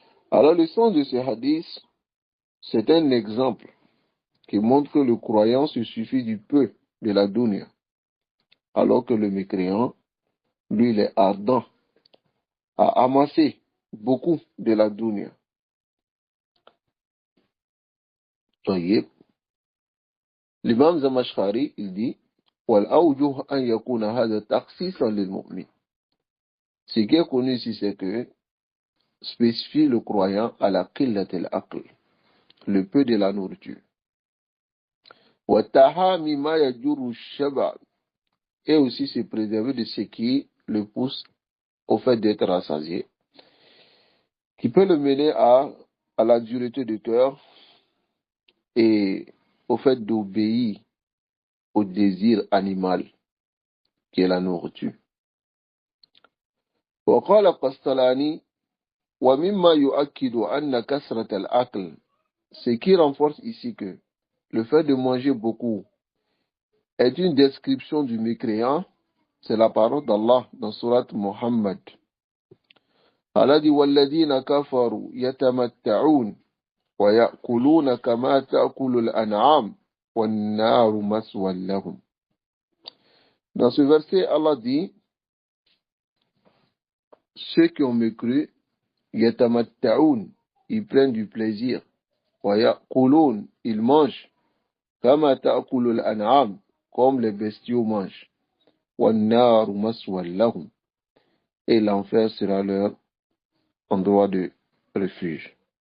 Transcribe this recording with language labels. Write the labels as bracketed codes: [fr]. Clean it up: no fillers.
[fr] Alors le sens de ce hadith, c'est un exemple qui montre que le croyant se suffit du peu de la dunya, alors que le mécréant, lui, il est ardent à amasser beaucoup de la dunya. [ar] طيب. [fr] L'imam Zamashkhari, il dit, [ar] والأوجه أن يكون هذا تخصيصا للمؤمن. [fr] Ce qui est connu ici, c'est que spécifie le croyant à la qillat al-aql, le peu de la nourriture. [ar] وَالتَّحَامِ مَا يَجُرُّ الشَّبَعَ, [fr] et aussi se préserver de ce qui le pousse au fait d'être rassasié, qui peut le mener à la dureté de cœur et au fait d'obéir au désir animal qui est la nourriture. [ar] وقال قسطلاني ومما يؤكد أن كثرة الأكل, [fr] ce qui renforce ici que le fait de manger beaucoup est une description du mécréant, c'est la parole d'Allah dans surat Muhammad. [ar] Allah dit وَالَّذِينَ كَفَرُوا يَتَمَتَّعُونَ وَيَأْكُلُونَ كَمَا تَأْكُلُ الْأَنْعَامُ وَالنَّارُ مَثْوًى لَهُمْ. [fr] Dans ce verset, Allah dit, ceux qui ont mécru, yatamatta'oun, ils prennent du plaisir, [ar] wa ya'kulun, [fr] ils mangent, [ar] kama ta'kulul an'am, [fr] comme les bestiaux mangent, [ar] wa naru maswal lahum, [fr] et l'enfer sera leur endroit de refuge.